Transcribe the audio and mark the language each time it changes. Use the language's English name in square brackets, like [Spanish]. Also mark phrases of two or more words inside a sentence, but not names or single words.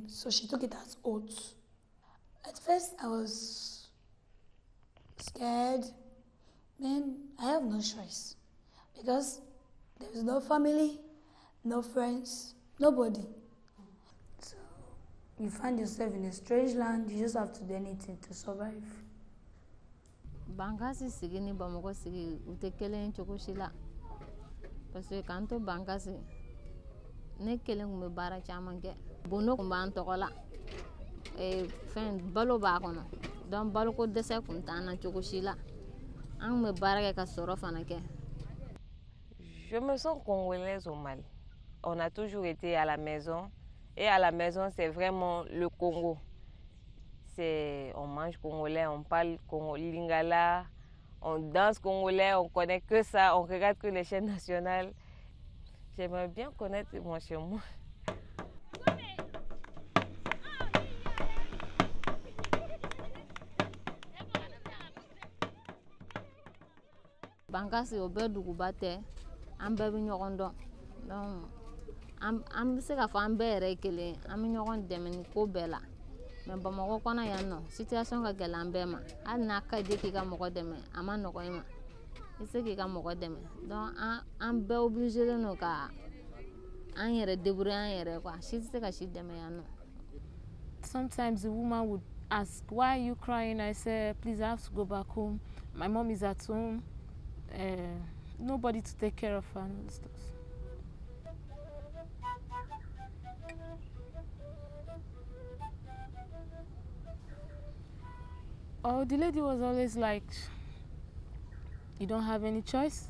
[English] So she took it as oath. At first I was scared. Man, I have no choice because there is no family, no friends, nobody. So you find yourself in a strange land, you just have to do anything to survive. [Bambara] Bangasi sigi ni Bamako sigi ute kelen cogo si la [French] parce que quand [Bambara] to Bangasi ne kelen kun bɛ baara caman kɛ bono kun b'an tɔgɔ la fɛn balo b'a kɔnɔ donc baloko dɛsɛ kun t'an na cogo si la an kun bɛ baara kɛ ka sɔrɔ fana kɛ. [French] Je me sens congolaise au Mali. On a toujours été à la maison Et à la maison, c'est vraiment le Congo. On mange congolais, on parle lingala, on danse congolais, on connaît que ça, on regarde que les chaînes nationales. J'aimerais bien connaître moi chez moi. [Bambara] Bangasi o bɛɛ duguba tɛ an bɛɛ bɛ ɲɔgɔn dɔn donc an bɛ se k'a fɔ an bɛɛ yɛrɛ ye kelen an bɛ ɲɔgɔn dɛmɛ ni ko bɛɛ la mais Bamakɔ kɔnɔ yan nɔ situation ka gɛlɛn an bɛɛ ma hali n'a ka di k'i ka mɔgɔ dɛmɛ a ma nɔgɔ i ma i se k'i ka mɔgɔ dɛmɛ donc an bɛɛ obligé len ka an yɛrɛ débrouiller an yɛrɛ quoi si tɛ se ka si dɛmɛ yan nɔ. [English] Sometimes the woman would ask, "Why are you crying?" I say, "Please, I have to go back home. My mom is at home. Nobody to take care of her and stuff." Oh, the lady was always like, "You don't have any choice.